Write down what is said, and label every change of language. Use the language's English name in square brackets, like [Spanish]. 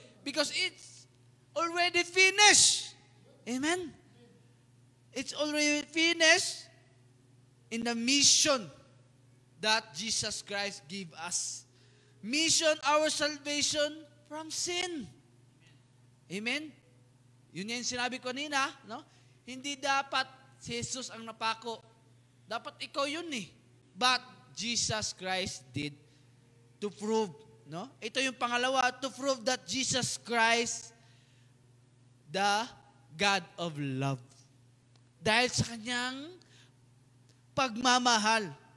[English] Because it's already finished. Amen? It's already finished in the mission that Jesus Christ gave us. Mission, our salvation from sin. [Filipino] Amen? Yun yung sinabi ko kanina, no? Hindi dapat si Jesus ang napako. Dapat ikaw yun eh. [English] But Jesus Christ did to prove, no? [Filipino] Ito yung pangalawa, [English] to prove that Jesus Christ, the God of love. [Filipino] Dahil sa kanyang pagmamahal.